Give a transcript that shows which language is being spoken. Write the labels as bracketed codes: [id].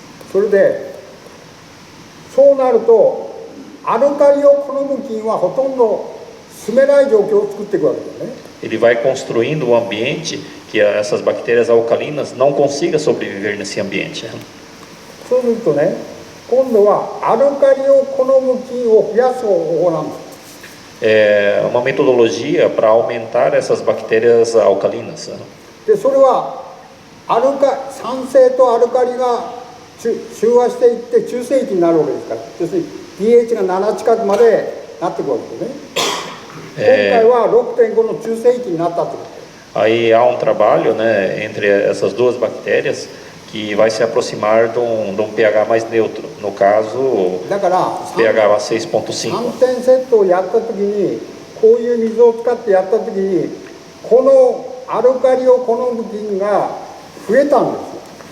[ja] それでそうなるとアルカリを好む菌はほとんど住めない状況を作っていくわけですね。 [pt] Ele vai construindo um ambiente que essas bactérias alcalinas não consigam sobreviver nesse ambiente. [ja] そうするとね、今度はアルカリを好む菌を増やす方法なんです。 [pt] É uma metodologia para aumentar essas bactérias alcalinas. [ja] でそれは酸性とアルカリが中和していって中性域になるわけですから、要するに pH が7近くまでなってくるわけですね。今回は 6.5 の中性域になったってこと。 [pt] Aí há um trabalho, né, entre essas duas bactérias que vai se aproximar de um pH mais neutro, no caso [ja] だから pH は 3 6.5. 点セットをやった時にこういう水を使ってやった時にこのアルカリを好む菌が増えたんですよ。